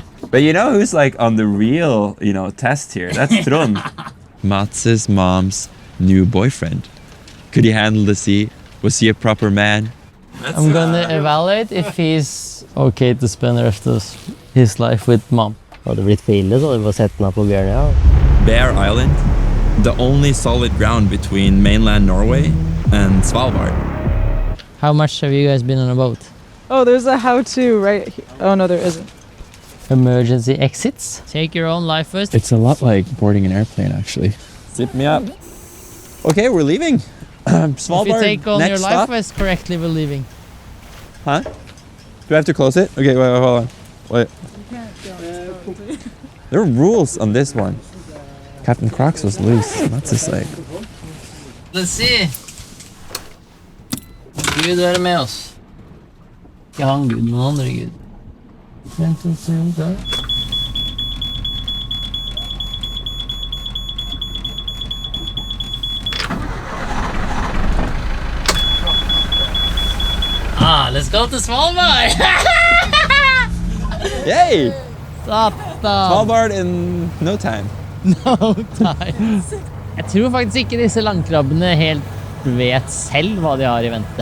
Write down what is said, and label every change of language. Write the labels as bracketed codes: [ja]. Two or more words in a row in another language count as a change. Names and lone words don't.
[en] But you know who's like on the real, test here? That's Trond. Mats's mom's new boyfriend. Could he handle the sea? Was he a proper man? I'm gonna evaluate if he's okay to spend the rest of his life with mom. [no] Hadde blitt for ille, så hadde vi bare sett den av på bjørnet, ja. [en] Bear Island, the only solid ground between mainland Norway and Svalbard. How much have you guys been on a boat? Oh, there's a how-to right here. Oh, no, there isn't. Emergency exits. Take your own life first. It's a lot like boarding an airplane, actually. Zip me up. Okay, we're leaving. Svalbard, If you take on next your life stop. vest correctly, we're leaving. Huh? Do I have to close it? Okay, wait, hold on. Wait. There are rules on this one. Captain Crocs was loose. That's just like... Let's see. [no] Gud være med oss. Ikke han Gud, men andre Gud. Vent og se der. [en] Let's go to Svalbard! Yay! Satan! Svalbard in no time. No time. [no] Jeg tror faktisk ikke disse landkrabbene helt vet selv hva de har i vente.